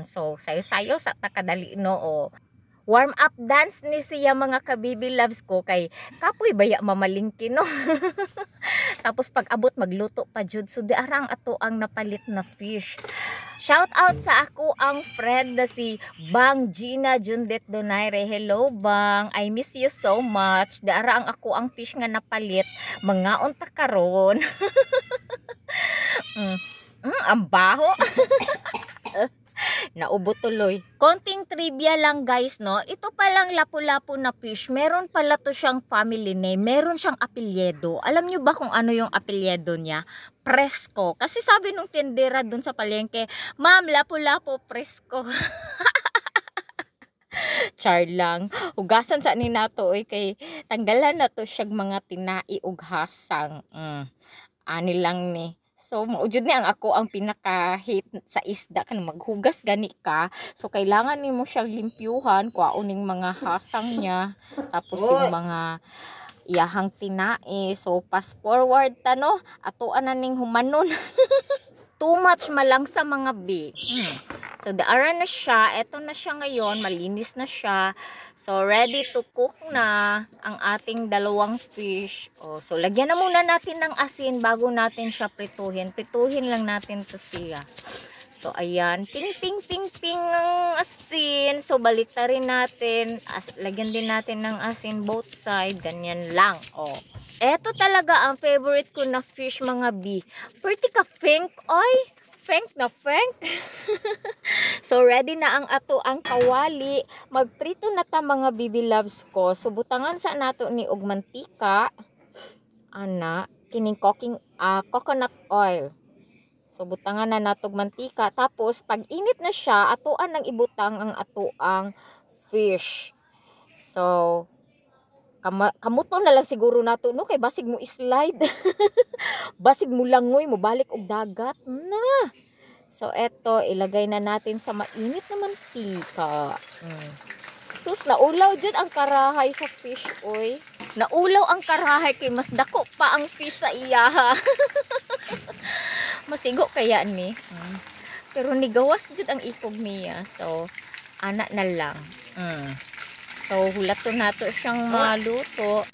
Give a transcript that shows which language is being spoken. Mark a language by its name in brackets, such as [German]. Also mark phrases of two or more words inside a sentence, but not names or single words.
[Cebuano] So sayo-sayo sa takadali no o [English] warm up dance [Cebuano] ni siya mga ka-baby loves ko kay kapoy baya mamalingki no. Tapos pag abot magluto pa jud so di arang ato ang napalit na fish. [English] Shout out [Cebuano] sa ako ang friend na si Bang Gina Jundet Donaire. [English] Hello Bang, I miss you so much. [Cebuano] Di ara ang ako ang fish nga napalit. Mangaon ta karon. Ang baho. [Filipino] Naubo tuloy. Konting trivia lang guys no. Ito palang lapu-lapu na fish. Meron pala to siyang family name. Meron siyang apelyido. Alam nyo ba kung ano yung apelyido niya? Fresco. Kasi sabi nung tindera dun sa palengke, ma'am, lapu-lapu fresco. Char lang. [Cebuano] Hugasan sa ni nato kay tanggalan na to siyag mga tinai ug hasang. Ani lang ni. So, maujud ni ang ako ang pinaka-hate sa isda kan maghugas gani ka. So, kailangan nimo siyang limpyuhan, kuauning mga hasang niya, tapos yung mga iyahang tinai. So, [English] fast forward [Cebuano] ta no, atoan na ning humanon. [English] Too much [Cebuano] malang sa mga bi. So, daara na siya. [Filipino] Eto na siya ngayon. Malinis na siya. So, [English] ready to cook [Filipino] na ang ating dalawang fish. So, lagyan na muna natin ng asin bago natin siya prituhin. Prituhin lang natin to siya. So, ayan. Ping, ping, ping, ping ang asin. So, balik ta rin natin. Lagyan din natin ng asin [English] both side. [Filipino] Ganyan lang. Eto talaga ang favorite ko na fish mga bi. [Cebuano] Pretty ka fink, oy. Fink na fink. So, ready na ang ato ang kawali. Magprito na ta mga baby loves ko. So, butangan sa nato ni og mantika. Ana, kining [English] coconut oil. [Cebuano] So, butangan na natog mantika. Tapos, pag init na siya, atoan nang ibutang ang ato ang fish. So, kamuto na lang siguro nato no kay basig mo slide. Basig mo langoy mo balik og dagat na. [Filipino] So eto ilagay na natin sa mainit na mantika. [Cebuano] Sus, naulaw jud ang karahay sa fish oy. Naulaw ang karahay kay mas dako pa ang fish sa iya. Masigo kaya ni. Pero nigawas jud ang ipog niya. So ana na lang. So, hulaton nato siyang maluto.